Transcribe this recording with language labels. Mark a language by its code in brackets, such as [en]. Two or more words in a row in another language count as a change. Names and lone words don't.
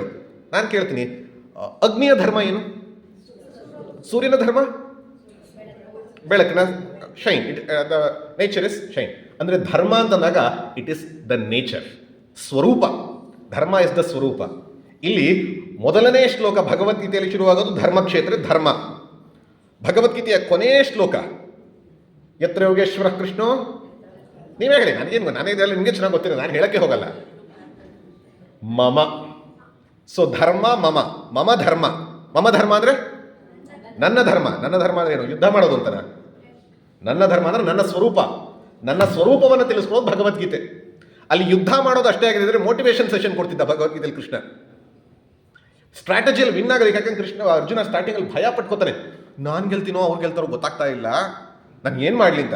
[kn] ನಾನು ಕೇಳ್ತೀನಿ, ಅಗ್ನಿಯ ಧರ್ಮ ಏನು? ಸೂರ್ಯನ ಧರ್ಮ ಬೆಳಕಿನ ಶೈನ್. [en] The nature is shine. [kn] ಅಂದರೆ ಧರ್ಮ ಅಂತಂದಾಗ [en] it is the nature, [kn] ಸ್ವರೂಪ. ಧರ್ಮ [en] is the [kn] ಸ್ವರೂಪ. ಇಲ್ಲಿ ಮೊದಲನೇ ಶ್ಲೋಕ ಭಗವದ್ಗೀತೆಯಲ್ಲಿ ಶುರುವಾಗೋದು [sa] ಧರ್ಮಕ್ಷೇತ್ರ ಧರ್ಮ. [kn] ಭಗವದ್ಗೀತೆಯ ಕೊನೆಯ ಶ್ಲೋಕ [sa] ಯತ್ರ ಯೋಗೇಶ್ವರ ಕೃಷ್ಣೋ, [kn] ನೀವೇ ಹೇಳಿ, ನನಗೆ ಇದೆಲ್ಲ ನಿಮಗೆ ಚೆನ್ನಾಗಿ ಗೊತ್ತಿಲ್ಲ, ನಾನು ಹೇಳಕ್ಕೆ ಹೋಗಲ್ಲ. [sa] ಮಮ, ಸೊ ಧರ್ಮ ಮಮ, ಮಮ ಧರ್ಮ. ಮಮ ಧರ್ಮ [kn] ಅಂದರೆ ನನ್ನ ಧರ್ಮ. ನನ್ನ ಧರ್ಮ ಅಂದ್ರೆ ಏನು? ಯುದ್ಧ ಮಾಡೋದು ಅಂತನ. ನನ್ನ ಧರ್ಮ ಅಂದ್ರೆ ನನ್ನ ಸ್ವರೂಪ, ನನ್ನ ಸ್ವರೂಪವನ್ನು ತಿಳಿಸ್ಕೊಳ್ಳೋದು ಭಗವದ್ಗೀತೆ. ಅಲ್ಲಿ ಯುದ್ಧ ಮಾಡೋದು ಅಷ್ಟೇ ಆಗಿದ್ರೆ [en] motivation session [kn] ಕೊಡ್ತಿದ್ದ ಭಗವದ್ಗೀತೆಯಲ್ಲಿ ಕೃಷ್ಣ. ಸ್ಟ್ರಾಟಜಿಯಲ್ಲಿ ವಿನ್ ಆಗೋದಕ್ಕೆ, ಯಾಕಂದ್ರೆ ಕೃಷ್ಣ ಅರ್ಜುನ ಸ್ಟಾರ್ಟಿಂಗಲ್ಲಿ ಭಯ ಪಟ್ಕೋತಾನೆ, ನಾನು ಗೆಲ್ತೀನೋ ಅವ್ರು ಗೆಲ್ತಾರೋ ಗೊತ್ತಾಗ್ತಾ ಇಲ್ಲ, ನಾನು ಏನು ಮಾಡಲಿ ಅಂತ.